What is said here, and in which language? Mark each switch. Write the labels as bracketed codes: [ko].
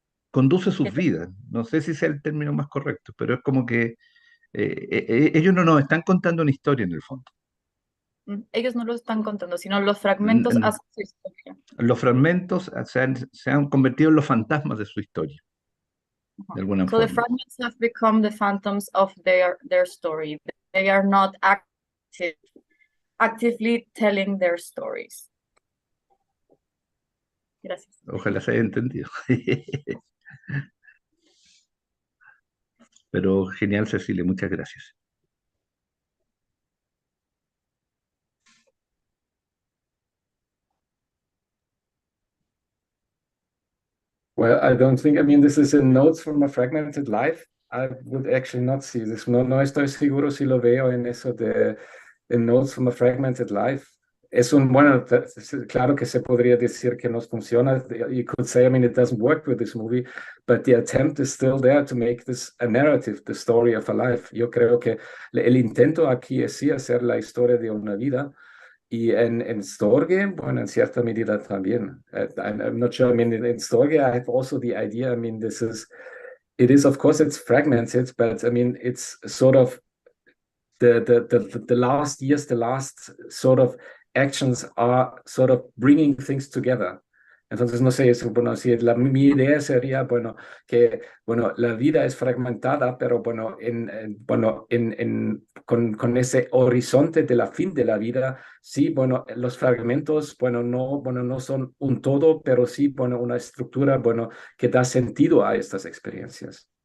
[es] Conduce sus vidas. No sé si sea el término más correcto, pero es como que ellos no nos están contando una historia en el fondo. Ellos no lo están contando, sino los fragmentos hacen su historia. Los fragmentos se han convertido en los fantasmas de su historia, de alguna forma. [en] So the fragments have become the phantoms of their story. They are not actively telling their stories. [es] Gracias. Ojalá se haya entendido. Pero genial, Cecilia, muchas gracias. [en] Well, I don't think, I mean, this is in Notes from a Fragmented Life. I would actually not see this. [es] No estoy seguro si lo veo en eso de in Notes from a Fragmented Life. Es bueno, claro que se podría decir que no funciona. [en] You could say, I mean, it doesn't work with this movie, but the attempt is still there to make this a narrative, the story of a life. [es] Yo creo que el intento aquí es sí hacer la historia de una vida. Y en Storge, bueno, en cierta medida también. [en] I'm not sure, I mean, in Storge, I have also the idea, I mean, it is, of course, it's fragmented, but I mean, it's sort of the last years, the last sort of actions are sort of bringing things together. [es] Entonces, no sé, bueno, si mi idea sería, bueno, que, bueno, la vida es fragmentada, pero, bueno, con ese horizonte de la fin de la vida, sí, bueno, los fragmentos, bueno, no son un todo, pero sí, bueno, una estructura, bueno, que da sentido a estas experiencias.